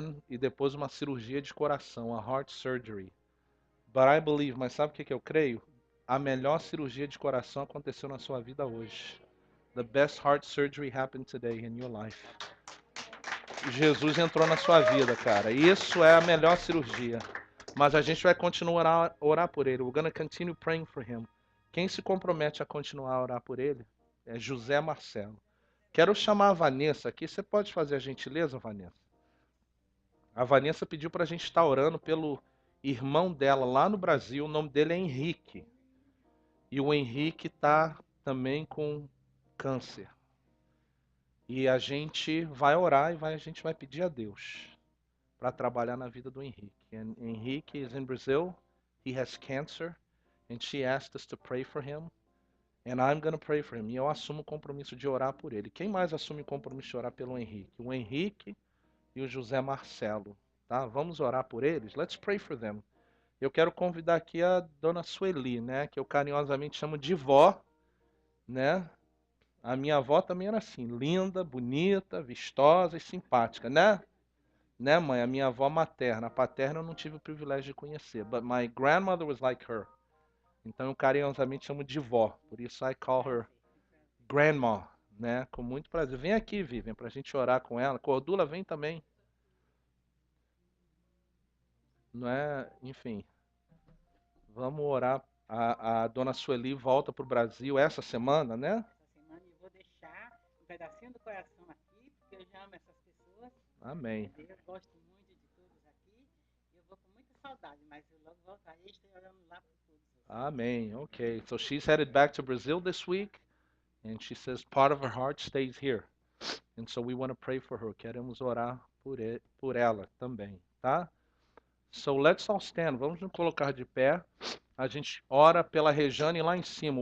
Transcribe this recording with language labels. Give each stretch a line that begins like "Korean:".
Portuguese: E depois uma cirurgia de coração,
English: a heart surgery. But I believe,
Portuguese: mas sabe o que eu creio? A melhor cirurgia de coração aconteceu na sua vida hoje.
English: The best heart surgery happened today in your life.
Portuguese: Jesus entrou na sua vida, cara. Isso é a melhor cirurgia. Mas a gente vai continuar a orar por ele.
English: We're gonna continue praying for him.
Portuguese: Quem se compromete a continuar a orar por ele é José Marcelo. Quero chamar a Vanessa aqui. Você pode fazer a gentileza, Vanessa? A Vanessa pediu para a gente estar orando pelo irmão dela lá no Brasil. O nome dele é Henrique. E o Henrique está também com câncer. E a gente vai orar e a gente vai pedir a Deus para trabalhar na vida do Henrique.
English: And Henrique is in Brazil. He has cancer. And she asked us to pray for him. And I'm going to pray for him.
Portuguese: E eu assumo o compromisso de orar por ele. Quem mais assume o compromisso de orar pelo Henrique? O Henrique e o José Marcelo. Tá? Vamos orar por eles?
English: Let's pray for them.
Portuguese: Eu quero convidar aqui a dona Sueli, né? Que eu carinhosamente chamo de vó, né? A minha avó também era assim, linda, bonita, vistosa e simpática, né? Né, mãe? A minha avó materna. A paterna eu não tive o privilégio de conhecer.
English: But my grandmother was like her.
Portuguese: Então eu carinhosamente chamo de vó. Por isso
English: I call her grandma,
Portuguese: né? Com muito prazer. Vem aqui, Vivian, pra gente orar com ela. Cordula, vem também. Não é? Enfim, vamos orar. A dona Sueli volta pro Brasil essa semana, né? Essa semana eu vou deixar um pedacinho do coração aqui, porque eu já amo essas pessoas, Amém. entendeu? Eu gosto muito de todos aqui. Eu vou com muita saudade, mas eu logo voltarei e estou orando lá por todos vocês. Amém. Okay.
English: So she's headed back to Brazil this week, and she says part of her heart stays here. And so we want to pray for her.
Portuguese: Queremos orar por ela também, tá?
English: So let's all stand.
Portuguese: Vamos nos colocar de pé. A gente ora pela Rejane lá em cima.